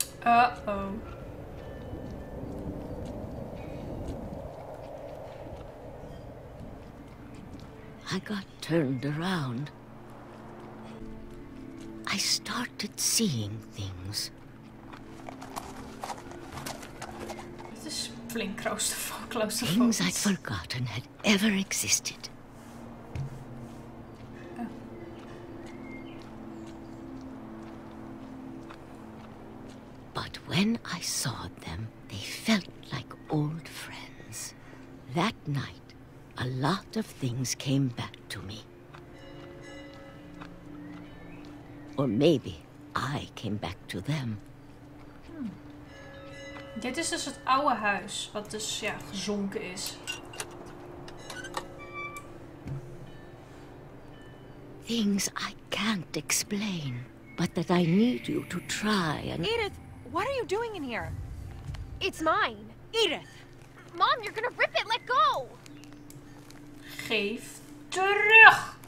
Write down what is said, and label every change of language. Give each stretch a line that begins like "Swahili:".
English: Uh-oh. I got turned around. I started seeing things.
Dutch: Het is flink claustrofoobisch.
English: Things I'd forgotten had ever existed. But when I saw them, they felt like old friends. That night, a lot of things came back to me. Or maybe I came back to them.
Dutch: Dit is dus het oude huis, wat dus ja, gezonken is.
English: Things I can't explain, but that I need you to try and... Edith, what are you doing in here? It's mine. Edith! Mom, you're gonna rip it! Let go!
Dutch: Geef terug!